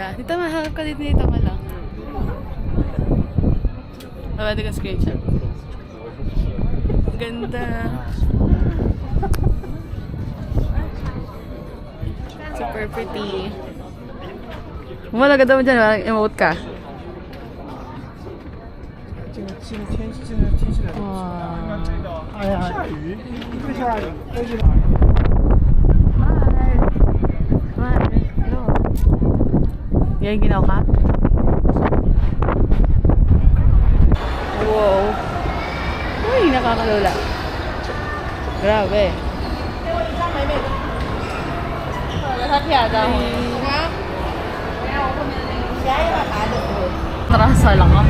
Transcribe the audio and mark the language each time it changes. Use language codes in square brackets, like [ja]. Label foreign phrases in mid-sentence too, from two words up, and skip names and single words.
[tl] Dito, maharap ka dito malang. Pwede ka screenshot. Ganda. [en] Super pretty. [tl] Umalaga daw dyan, parang emote ka. [zh] 这个天气真的天气冷。哇。哎呀，下雨，会下雨，飞机。 [tl] Mahal. Hello. Yan ginaw ka? Wow. Uy, nakakalula. Grabe. Terasa lang ako.